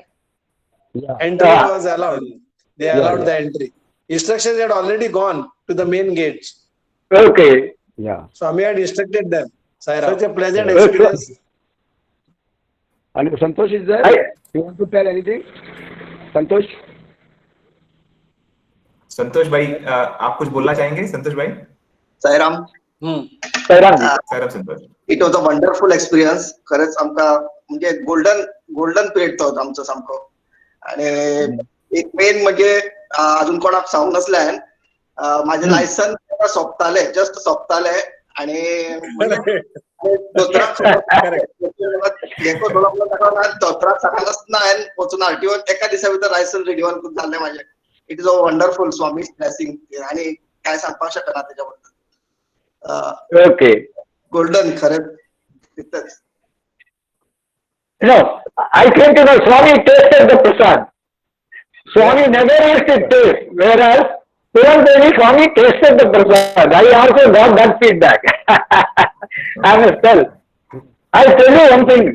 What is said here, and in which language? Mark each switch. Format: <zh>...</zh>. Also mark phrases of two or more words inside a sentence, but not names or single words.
<en>Entry was allowed. They allowed the entry. Instructions had already gone to the main gates. Okay. Yeah. Swami had instructed them. Such a pleasant experience. And Santosh is there? You want to tell anything? Santosh?</en> <hi>संतोष भाई आप कुछ बोलना चाहेंगे? संतोष भाई? साईराम. साईराम संतोष.</hi> <en>It was a wonderful experience.</en> <kok>खरंच आमका म्हणजे गोल्डन पिरियड तो आमचो सामको. आणि एक मेन म्हणजे अजून कोणाक सांगूंक नसल्यान माझे लायसन जस्ट सोंपताले आणि दोतोराक सकाळ नासतना हांवें वचून आरटीओ एका दिसा भितर</kok> <en>license renewal</en> <kok>जाल्लें माझे.</kok> <en>It is a wonderful Swami blessing</en> <kok>आणि काय सांगपाक शकना त्याच्याबद्दल.</kok> <en>ओके.</en> <kok>गोल्डन खरंच तिथंच.</kok> <en>No, I came to know Swami tasted the prasad. Swami never used to taste, whereas Puranpoli Swami tasted the prasad. I also got that feedback. I must tell. I'll tell you one thing.</en>